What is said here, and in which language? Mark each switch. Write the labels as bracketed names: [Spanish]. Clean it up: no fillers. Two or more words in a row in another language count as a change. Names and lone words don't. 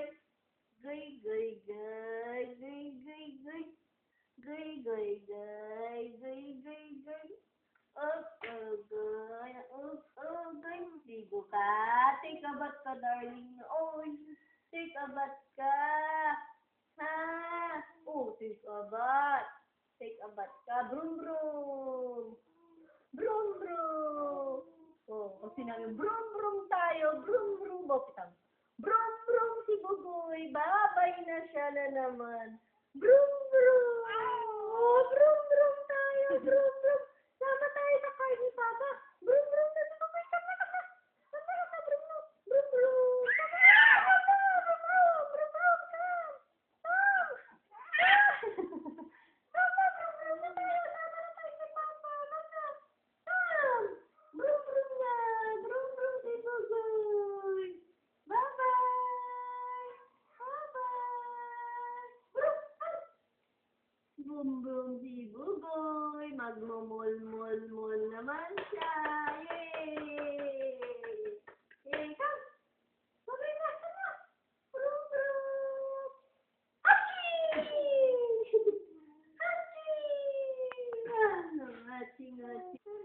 [Filipino] Guy, guy, guy, guy, guy, guy. Guy, guy, guy, guy, guy, guy. Oh, oh, guy, oh, oh, guy. Ligo ka. [English] Take a bath ka, darling. Oh, take a bath ka. Ha? Oh, take a bath. Take a bath ka. Brum, brum. Brum, brum. [Filipino] Oh, kung sinabi, brum, brum tayo. Brum, brum. Bokitang. Brum, brum si Bugoy. Babay na siya na naman. Brum, brum. Oh, brum, brum tayo. Brum, brum. Sama tayo sa carne, Papa. Brum, brum na si Bugoy. Sama na ka. Sama na ka, brum, brum. Brum, brum. Sama na ka. Brum, brum. Brum, brum. [English] Come. Come. [Filipino] Sama, brum, brum na tayo. Sama na tayo kay Papa. Sama. [English] Come. [Filipino] Brum, brum na. Brum, brum si Bugoy. [English] Bye-bye! Bye-bye! [Filipino] Brum, brum si Bugoy. Magmumol-mol-mol naman siya. Yay! Yay! Come! Babay na! Sana! Brum, brum! Aching! Aching! Aching, aching.